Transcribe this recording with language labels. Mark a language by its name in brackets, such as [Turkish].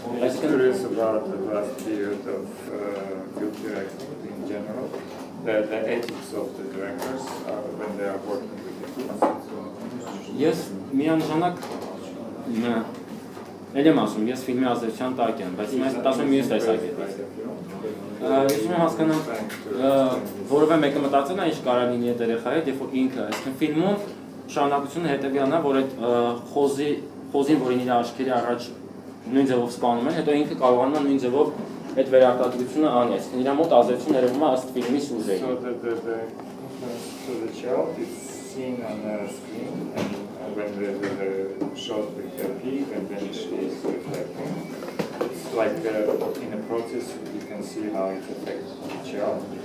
[English] I'm curious about the last period of film directing in general, the ethics of the directors when they are working with the kids. [Armenian] Ես միանշանակ էլ եմ ասում, ես ֆիլմի ազդեցության տակ եմ, բայց ես ասում եմ մյուս տեսակետից։ Ես ունեմ հասկանամ, որովե մեկը մտածել է ինչ կարող լինի այդ երեխայի հետ, երբ որ ինքը, այսինքն ֆիլմում շարունակությունը հետևյալն է, որ այդ խոզին, որին իր աչքերի առաջ նույն ձևով սպանում են, հետո ինքը կարողանում է նույն ձևով այդ վերարտադրությունը անի, այսինքն իր մոտ ազդեցություն ներվում է ըստ ֆիլմի սյուժեի։ [English] So the influence to the child is seen on the screen, and when the shot with the pig, and then she is reflecting. It's like in a process you can see how it affects the child.